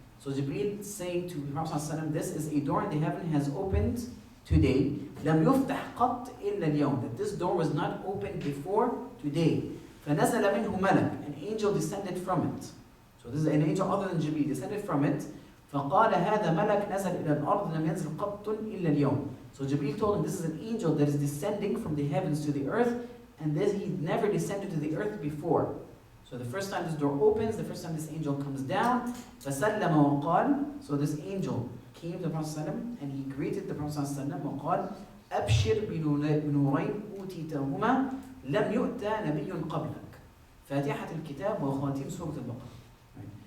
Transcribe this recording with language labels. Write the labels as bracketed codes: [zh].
[en] So Jibreel saying to the Prophet [ar] صلى الله عليه وسلم, [en] this is a door in the heaven has opened today. [ar] لم يفتح قط إلا اليوم, [en] that this door was not opened before today. [ar] فنزل منه ملك, [en] an angel descended from it. So this is an angel other than Jibreel, descended from it. [ar] فقال هذا ملك نزل إلى الأرض لم ينزل قط إلا اليوم. [en] So Jibreel told him, this is an angel that is descending from the heavens to the earth, and this he never descended to the earth before. So the first time this door opens, the first time this angel comes down, [ar] فسلم وقال, [en] so this angel came to the Prophet ﷺ, and he greeted the Prophet ﷺ [ar] وقال أبشر بنورين أوتيتهما لم يؤتى نبي قبلك فاتحة الكتاب وخواتيم سورة البقرة.